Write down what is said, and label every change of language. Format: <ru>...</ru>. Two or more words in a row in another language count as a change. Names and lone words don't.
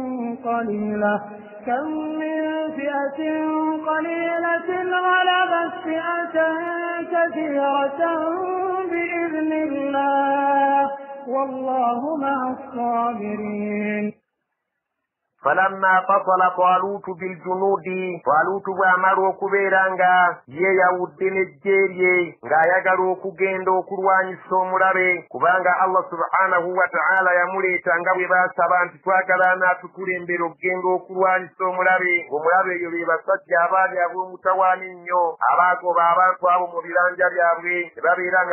<ar>قليلة غلبت فئة كثيرة بإذن الله والله مع الصابرين. فلما فصل طالوت بالجنود</ar> <lg>talutu bw'amala okubeera nga yeeyawudde n'ejje lye ng'ayagala okugenda okulwanyisa omulabe kubanga Allah</lg> <ar>سبحانه وتعالى</ar> <lg>yamuleeta nga bwe baasaba nti twagala anaatukulembera okugenda okulwanyisa omulabe omulabe eyo be basajja abaali ab'omutawaana ennyo abaagoba abantu abo mu biranja byabwe ne babeera nga</lg>